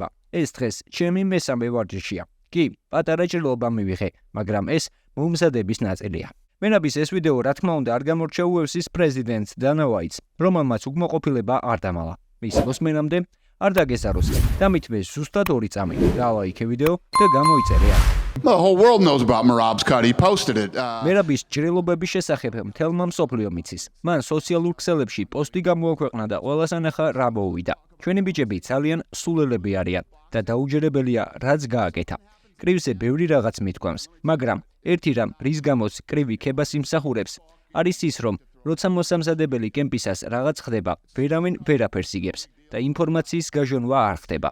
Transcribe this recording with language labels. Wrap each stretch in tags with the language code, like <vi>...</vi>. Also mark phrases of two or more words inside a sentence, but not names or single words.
<ka>ეს დღეს ჩემი მესამე ვარჯიშია. კი, პატარა ჭრილობა მივიღე, მაგრამ ეს მომზადების ნაწილია. მენაბის ეს ვიდეო რა თქმა უნდა არ გამორჩა UFC-ს პრეზიდენტს დანა ვაითს, რომელმაც უკმაყოფილება არ დამალა. მის მოსმენამდე არ დაგეზაროს, დამითმეს ზუსტად 2 წამი. დალაიქე ვიდეო და გამოიწერე აქ.</ka> <en>The whole world knows about Merab's cut. He posted it.</en> <ka>მერაბის ჭრილობების შესახებ მთელმა მსოფლიომ იცის. მან სოციალურ ქსელებში პოსტი გამოაქვეყნა და ყველას ანახა რა მოვიდა. ჩვენი ბიჭები ძალიან სულელები არიან და დაუჯერებელია რაც გააკეთა. კრივზე ბევრი რაღაც მithქვამს, მაგრამ ერთი რამ, რის გამოც კრივი ქებას იმსახურებს, არის ის, რომ როცა მოსამზადებელი კემპისას რაღაც ხდება, ვერავინ ვერაფერს იგებს და ინფორმაციის გაჟონვა არ ხდება.</ka>